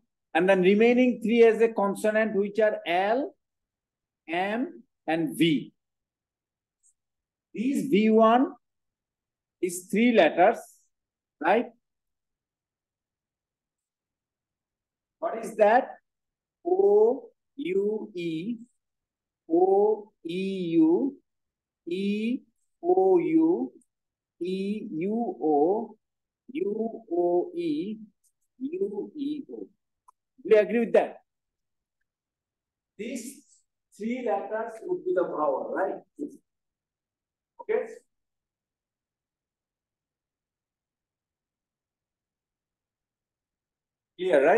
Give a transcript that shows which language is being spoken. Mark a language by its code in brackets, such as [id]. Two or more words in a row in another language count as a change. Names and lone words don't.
[en] And then remaining 3 as a consonant, which are L, M, and V. These V1 is 3 letters, right? What is that? O, U, E, O, E, U, E, O, U, E, U, O, U, O, E, U, E, O. Do you agree with that? These 3 letters would be the vowel, right? Okay. Clear, right?